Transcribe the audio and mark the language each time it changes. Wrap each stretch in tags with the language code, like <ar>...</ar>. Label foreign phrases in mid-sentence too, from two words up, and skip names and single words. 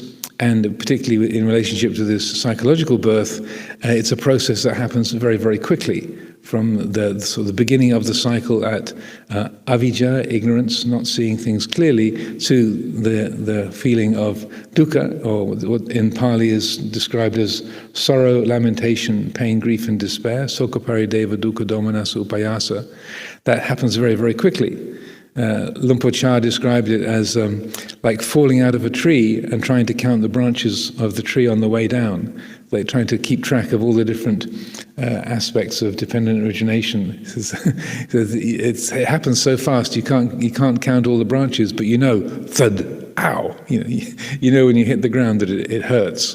<en>And particularly in relationship to this psychological birth, it's a process that happens very, very quickly, from the beginning of the cycle at avijja, ignorance, not seeing things clearly, to the feeling of dukkha, or what in Pali is described as sorrow, lamentation, pain, grief, and despair,</en> <pi>sokha parideva dukkha domanassa upayasa.</pi> <en>That happens very, very quickly. Luang Por Chah described it as like falling out of a tree and trying to count the branches of the tree on the way down, like trying to keep track of all the different aspects of dependent origination. It happens so fast you can't count all the branches, but thud, ow, you know when you hit the ground that it hurts.</en>